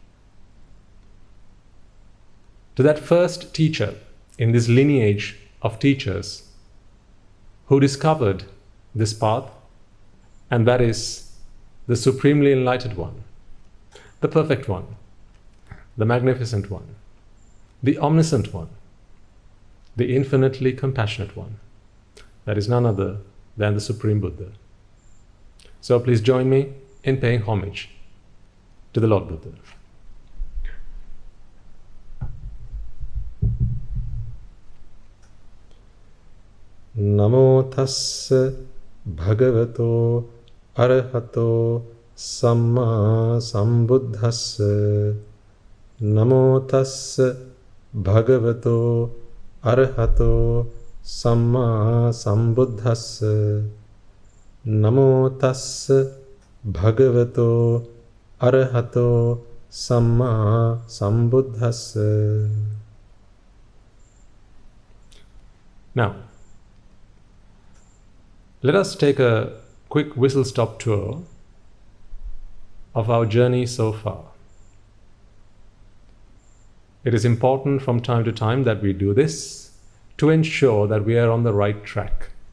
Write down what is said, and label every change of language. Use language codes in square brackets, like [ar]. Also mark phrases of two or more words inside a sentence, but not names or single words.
[en] to that first teacher in this lineage of teachers who discovered this path, and that is the supremely enlightened one, the perfect one, the magnificent one, the omniscient one, the infinitely compassionate one. That is none other than the Supreme Buddha. So please join me in paying homage to the Lord Buddha. [pi] Namo tassa bhagavato arahato samma sambuddhassa. Namo tassa bhagavato arahato samma sambuddhassa. Namo tassa bhagavato arahato samma sambuddhassa. [en] Now, let us take a quick whistle-stop tour of our journey so far. It is important from time to time that we do this to ensure that we are on the right track.